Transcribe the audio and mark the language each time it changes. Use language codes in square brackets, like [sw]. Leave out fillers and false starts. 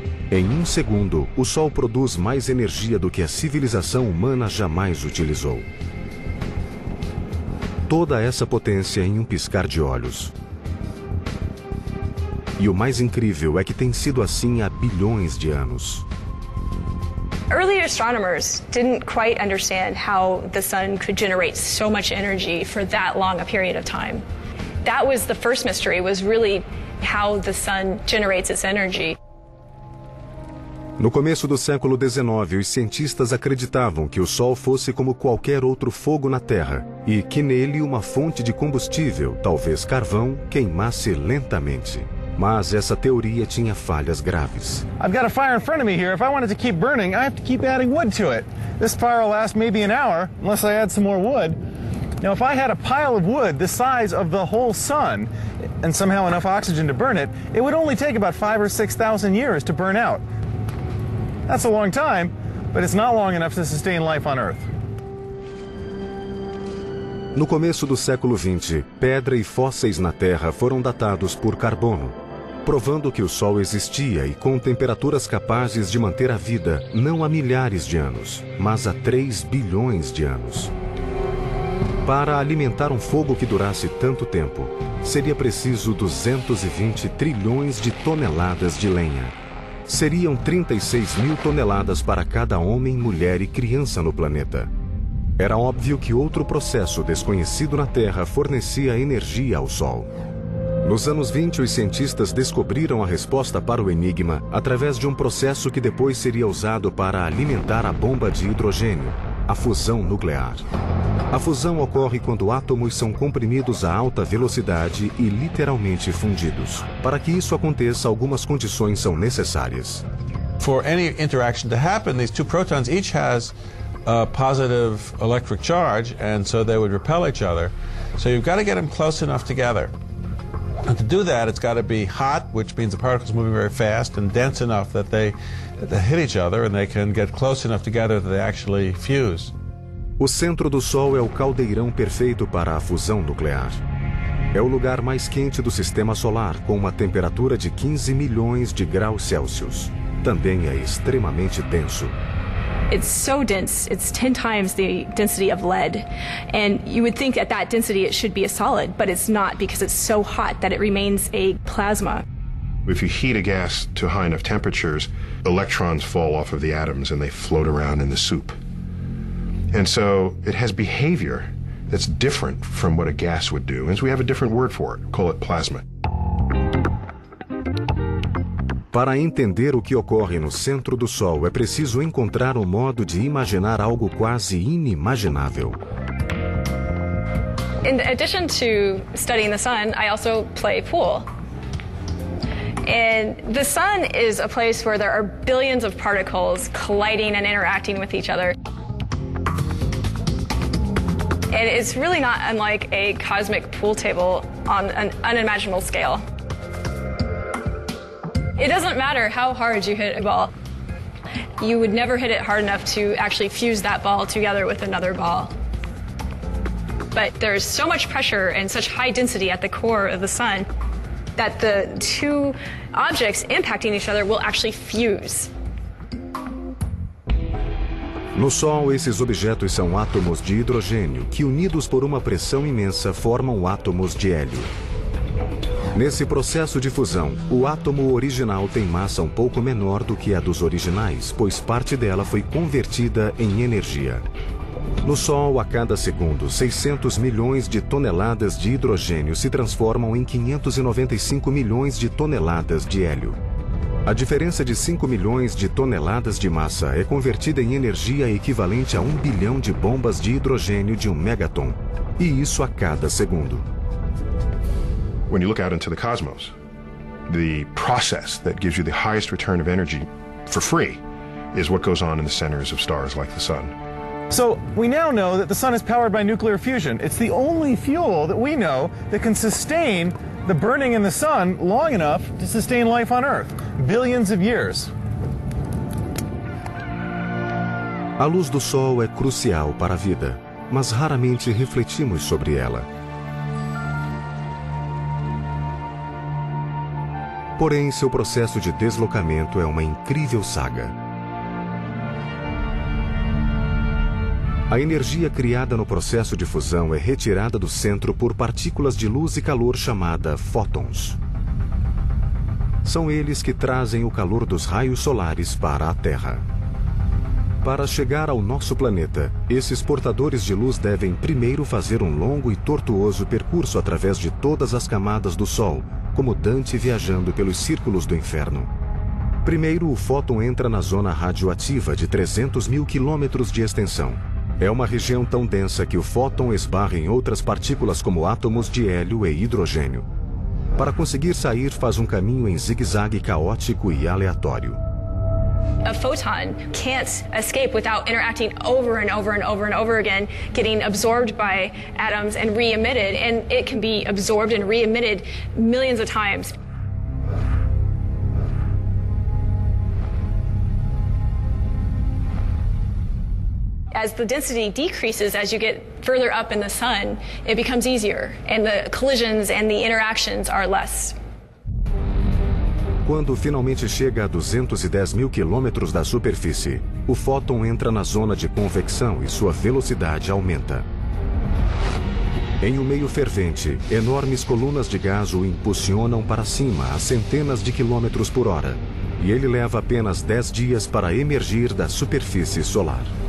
[pt] Em 1 segundo, o Sol produz mais energia do que a civilização humana jamais utilizou. Toda essa potência em um piscar de olhos. E o mais incrível é que tem sido assim há bilhões de anos. [en] Early astronomers didn't quite understand how the sun could generate so much energy for that long a period of time. That was the first mystery, was really how the sun generates its energy. [pt] No começo do século XIX, os cientistas acreditavam que o sol fosse como qualquer outro fogo na Terra e que nele uma fonte de combustível, talvez carvão, queimasse lentamente. Mas essa teoria tinha falhas graves. [en] I've got a fire in front of me here. If I wanted to keep burning, I have to keep adding wood to it. This fire will last maybe an hour unless I add some more wood. Now, if I had a pile of wood the size of the whole sun and somehow enough oxygen to burn it, it would only take about 5,000 or 6,000 years to burn out. That's a long time, but it's not long enough to sustain life on Earth. [pt] No começo do século XX, pedra e fósseis na Terra foram datados por carbono, provando que o Sol existia e com temperaturas capazes de manter a vida não há milhares de anos, mas há 3 bilhões de anos. Para alimentar um fogo que durasse tanto tempo, seria preciso 220 trilhões de toneladas de lenha. Seriam 36 mil toneladas para cada homem, mulher e criança no planeta. Era óbvio que outro processo desconhecido na Terra fornecia energia ao Sol. Nos anos 20, os cientistas descobriram a resposta para o enigma através de um processo que depois seria usado para alimentar a bomba de hidrogênio, a fusão nuclear. A fusão ocorre quando átomos são comprimidos a alta velocidade e literalmente fundidos. Para que isso aconteça, algumas condições são necessárias. [en] For any interaction to happen, these two protons each has a positive electric charge, and so they would repel each other. So you've got to get them close enough together. And to do that, it's got to be hot, which means the particles moving very fast, and dense enough that they hit each other and they can get close enough together that they actually fuse. [pt] O centro do Sol é o caldeirão perfeito para a fusão nuclear. É o lugar mais quente do sistema solar, com uma temperatura de 15 milhões de graus Celsius. Também é extremamente denso. [en] It's so dense, it's 10 times the density of lead. And you would think at that density it should be a solid, but it's not, because it's so hot that it remains a plasma. If you heat a gas to high enough temperatures, electrons fall off of the atoms and they float around in the soup. And so it has behavior that's different from what a gas would do. And so we have a different word for it, call it plasma. [pt] Para entender o que ocorre no centro do Sol, é preciso encontrar um modo de imaginar algo quase inimaginável. [en] In addition to studying the sun, I also play pool. And the sun is a place where there are billions of particles colliding and interacting with each other. And it's really not unlike a cosmic pool table on an unimaginable scale. It doesn't matter how hard you hit a ball. You would never hit it hard enough to actually fuse that ball together with another ball. But there's so much pressure and such high density at the core of the sun that the two objects impacting each other will actually fuse. [pt] No Sol, esses objetos são átomos de hidrogênio que, unidos por uma pressão imensa, formam átomos de hélio. Nesse processo de fusão, o átomo original tem massa um pouco menor do que a dos originais, pois parte dela foi convertida em energia. No Sol, a cada segundo, 600 milhões de toneladas de hidrogênio se transformam em 595 milhões de toneladas de hélio. A diferença de 5 milhões de toneladas de massa é convertida em energia equivalente a 1 bilhão de bombas de hidrogênio de 1 megaton. E isso a cada segundo. [en] When you look out into the cosmos, the process that gives you the highest return of energy for free is what goes on in the centers of stars like the sun. So we now know that the sun is powered by nuclear fusion. It's the only fuel that we know that can sustain the burning in the sun long enough to sustain life on Earth, billions of years. [pt] A luz do sol é crucial para a vida, mas raramente refletimos sobre ela. Porém, seu processo de deslocamento é uma incrível saga. A energia criada no processo de fusão é retirada do centro por partículas de luz e calor chamada fótons. São eles que trazem o calor dos raios solares para a Terra. Para chegar ao nosso planeta, esses portadores de luz devem primeiro fazer um longo e tortuoso percurso através de todas as camadas do Sol, como Dante viajando pelos círculos do inferno. Primeiro, o fóton entra na zona radioativa de 300 mil quilômetros de extensão. É uma região tão densa que o fóton esbarra em outras partículas como átomos de hélio e hidrogênio. Para conseguir sair, faz um caminho em zigue-zague caótico e aleatório. [en] A photon can't escape without interacting over and over and over and over again, getting absorbed by atoms and re-emitted, and it can be absorbed and re-emitted millions of times. As the density decreases, as you get further up in the sun, it becomes easier, and the collisions and the interactions are less. [pt] Quando finalmente chega a 210 mil quilômetros da superfície, o fóton entra na zona de convecção e sua velocidade aumenta. Em um meio fervente, enormes colunas de gás o impulsionam para cima a centenas de quilômetros por hora, e ele leva apenas 10 dias para emergir da superfície solar.